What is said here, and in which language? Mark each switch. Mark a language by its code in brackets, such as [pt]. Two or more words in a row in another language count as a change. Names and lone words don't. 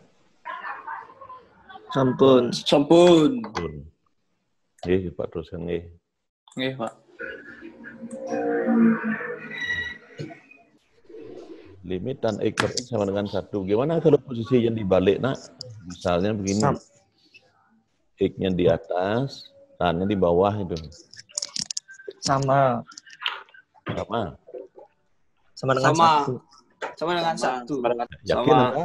[ban] Sampun. Sampun. Ampun. Nggih, Pak teruskan nggih. Nggih, Pak. [id] Limit tan X per X sama dengan 1. Gimana kalau posisi yang dibalik, Nak? Misalnya begini. X-nya di atas, tan-nya di bawah itu. Sama. Sama. Sama dengan Sama. 1. Sama dengan 1.